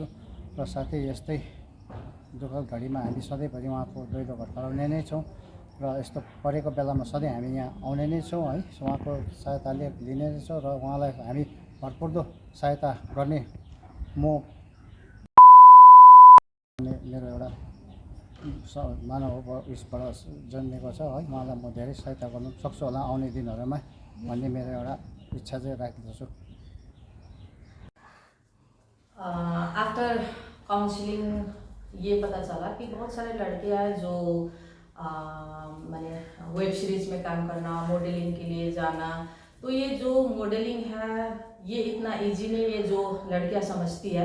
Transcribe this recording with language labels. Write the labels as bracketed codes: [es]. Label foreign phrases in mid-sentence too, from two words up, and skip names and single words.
[ne] र साथै यस्तै दुःख घडीमा हामी सधैँभरि उहाँको दैलो घर फलाउने नै छौँ र यस्तो परेको बेलामा सधैँ हामी यहाँ आउने नै छौँ है, उहाँको सहायताले लिने नै छौँ र उहाँलाई हामी भरपर्दो सहायता गर्ने म मेरो एउटा मानव उसबाट जन्मेको छ है, उहाँलाई म धेरै सहायता गर्नु सक्छु होला आउने दिनहरूमा भन्ने मेरो एउटा इच्छा चाहिँ राख्दछु। [en] After counselling [hi] ये पता चला कि बहुत सारे लड़कियां जो मैंने [en] web series [hi] में काम करना, मॉडलिंग के लिए जाना, तो ये जो मॉडलिंग है ये इतना इजी नहीं है जो लड़कियां समझती है।